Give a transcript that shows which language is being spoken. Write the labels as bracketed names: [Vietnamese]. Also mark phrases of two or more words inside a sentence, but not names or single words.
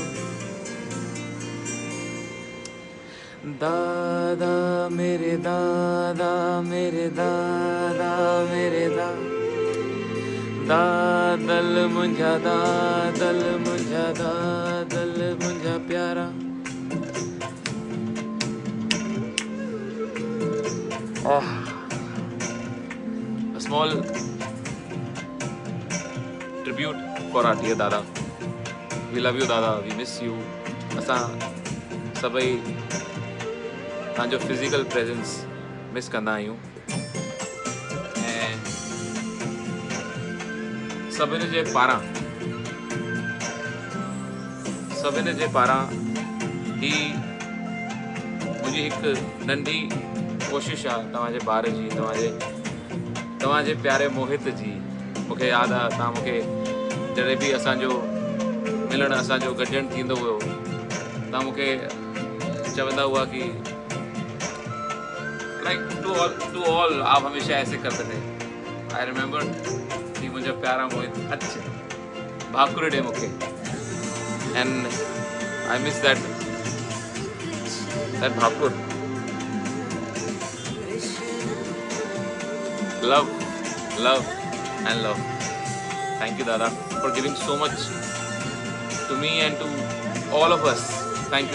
[Hindi] दादा मेरे दादा, मेरे दादा मेरे [Sindhi] दादल मुंजा, दादल मुंजा, दादल मुंजा प्यारा। [English] A small tribute for our dear Dada. We love you Dada, we miss you. [Sindhi] असां सभई तव्हांजो [English] physical presence [Sindhi] मिस कंदा आहियूं ऐं सभिनी जे पारां ही मुंहिंजी हिकु नंढी कोशिश आहे तव्हांजे ॿार जी, तव्हांजे प्यारे मोहित जी। मूंखे यादि आहे तव्हां मूंखे जॾहिं बि असांजो मिलणु, असांजो गॾिजणु थींदो हुयो, तव्हां मूंखे चवंदा हुआ कि [English] like to all [Hindi] आप हमेशा ऐसे करते थे। [English] I remember [Sindhi] कि मुंहिंजा प्यारा मोहित अच्छा भाकुर ॾे मूंखे, [English] And I miss that भाकुर। Love, love, and love. Thank you, Dada, for giving so much to me and to all of us.